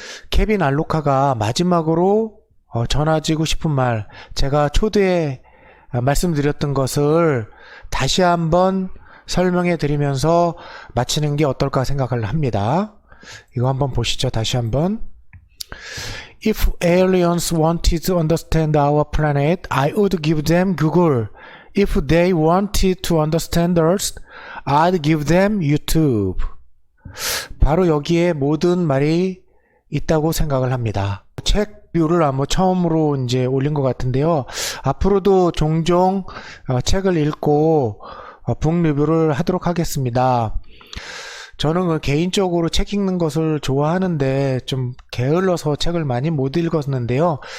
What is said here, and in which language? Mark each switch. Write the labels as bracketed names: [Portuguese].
[Korean] 케빈 알로카가 마지막으로 전하지고 싶은 말, 제가 초대에 말씀드렸던 것을 다시 한번 설명해 드리면서 마치는 게 어떨까 생각을 합니다. 이거 한번 보시죠. 다시 한번. [English] If aliens wanted to understand our planet, I would give them Google. If they wanted to understand us, I'd give them YouTube. [Korean] 바로 여기에 모든 말이 있다고 생각을 합니다. 책 뷰를 아마 처음으로 이제 올린 것 같은데요. 앞으로도 종종 책을 읽고 북 리뷰를 하도록 하겠습니다. 저는 개인적으로 책 읽는 것을 좋아하는데 좀 게을러서 책을 많이 못 읽었는데요.